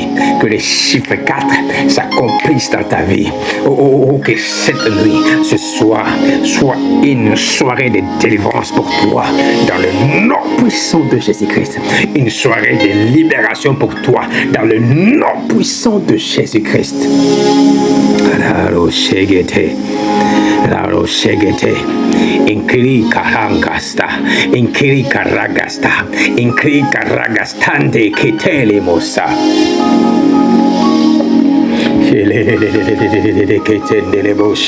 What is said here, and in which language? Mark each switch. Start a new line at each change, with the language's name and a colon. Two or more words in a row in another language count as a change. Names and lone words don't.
French: Que les chiffres 4 s'accomplissent dans ta vie. Oh, que cette nuit, ce soir, soit une soirée de délivrance pour toi. Dans le nom puissant de Jésus-Christ. Une soirée de libération pour toi. Dans le nom puissant de Jésus-Christ. Inkiri karangasta, inkiri karagasta, inkiri karagastante kitele mosa. Ketendele bosha.